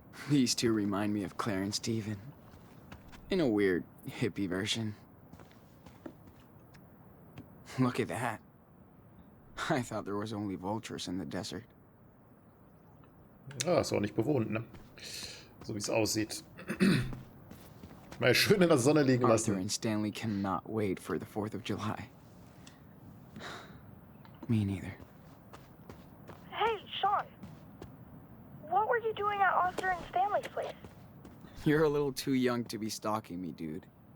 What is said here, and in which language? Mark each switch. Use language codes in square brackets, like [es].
[en] These two remind me of Claire and Steven. In a weird, hippie version. Look at that. I thought there was only vultures in the desert. [de] Ja, ist auch nicht bewohnt, ne? So wie es aussieht. Mal schön in der Sonne liegen [en] Arthur [de] lassen. [en] and Stanley cannot wait for the 4th of July. Me neither. Hey, Sean. What were you doing at Arthur and Stanley's place? You're a little too young to be stalking me, dude.